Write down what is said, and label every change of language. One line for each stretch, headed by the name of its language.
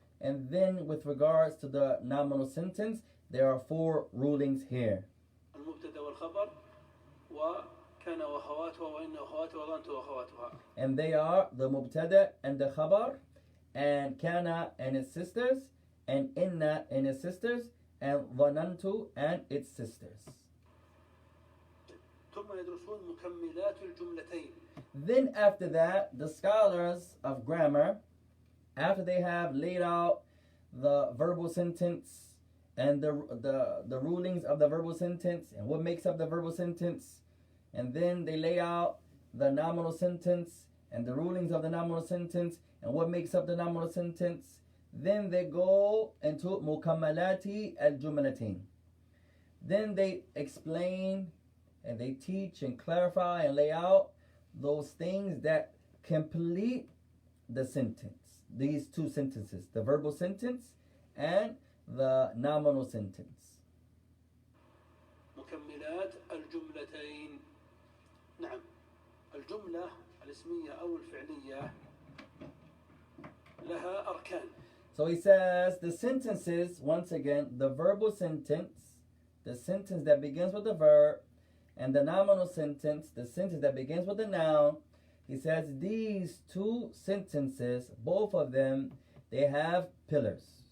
English: And then, with regards to the nominal sentence, there are 4 rulings here.
Arabic: المبتدأ والخبر وكان وأخواتها وإن أخواتها وظننت وأخواتها.
English: And they are the mubtada and the khabar, and kana and its sisters, and inna and its sisters, and dhanantu and its sisters.
Arabic: ثم يدرسون مكملات الجملتين.
English: Then after that, the scholars of grammar, after they have laid out the verbal sentence and the rulings of the verbal sentence and what makes up the verbal sentence, and then they lay out the nominal sentence and the rulings of the nominal sentence and what makes up the nominal sentence, then they go into mukammalati al-jumlatain. Then they explain and they teach and clarify and lay out those things that complete the sentence. These 2 sentences, the verbal sentence and the nominal sentence.
Arabic: مكملات الجملتين. نعم، الجملة الاسمية أو الفعلية لها أركان.
English: So he says the sentences, once again, the verbal sentence, the sentence that begins with the verb, and the nominal sentence, the sentence that begins with the noun. He says these 2 sentences, both of them, they have pillars.